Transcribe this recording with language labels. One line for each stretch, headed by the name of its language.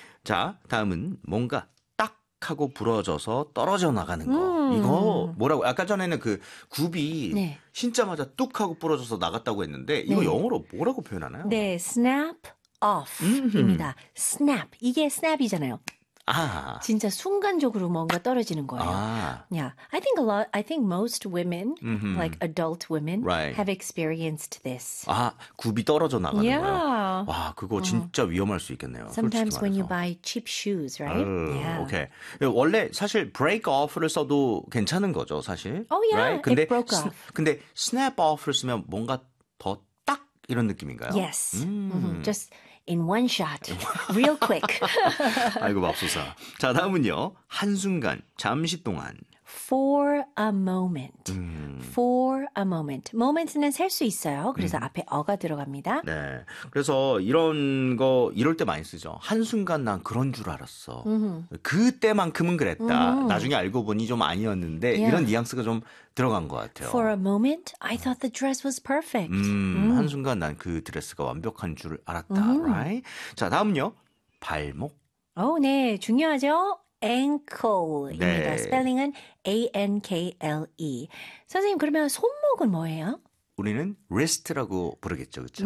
Korean: 자, 다음은 뭔가 딱 하고 부러져서 떨어져 나가는 거. 이거 뭐라고? 아까 전에는 그 굽이 네. 신자마자 뚝 하고 부러져서 나갔다고 했는데 이거 네. 영어로 뭐라고 표현하나요? 네, snap off입니다. snap. 이게 snap이잖아요. 아. 진짜 순간적으로 뭔가 떨어지는 거예요. 아.
English: Yeah. I think a lot I think most women like adult women right. have experienced this.
Korean: 아, 굽이 떨어져 나가는
English: yeah.
Korean: 거예요. 와, 그거 진짜 위험할 수 있겠네요.
English: Sometimes when you buy cheap shoes, right?
Korean: 아유,
English: yeah.
Korean: 오케이. 원래 사실 break off를 써도 괜찮은 거죠, 사실.
English: Oh yeah. Right?
Korean: 근데
English: it broke off.
Korean: 근데 snap off를 쓰면 뭔가 더 딱 이런 느낌인가요?
English: Yes. Just In one shot. Real quick.
Korean: 아이고, 맙소사. 자, 다음은요. 한순간, 잠시 동안.
English: For a moment. For a moment.
Korean: Moment는 셀 수 있어요. 그래서 앞에 어가 들어갑니다. 네. 그래서 이런 거 이럴 때 많이 쓰죠. 한순간 난 그런 줄 알았어. 그때만큼은 그랬다. 나중에 알고 보니 좀 아니었는데
English: yeah.
Korean: 이런 뉘앙스가 좀 들어간 것 같아요.
English: For a moment, I thought the dress was perfect.
Korean: 한순간 난 그 드레스가 완벽한 줄 알았다.
English: Right?
Korean: 자, 다음은요. 발목. 오, 네. 중요하죠. Ankle입니다. 네. 스펠링은 A-N-K-L-E. 선생님, 그러면 손목은 뭐예요? 우리는 wrist라고 부르겠죠, 그렇죠?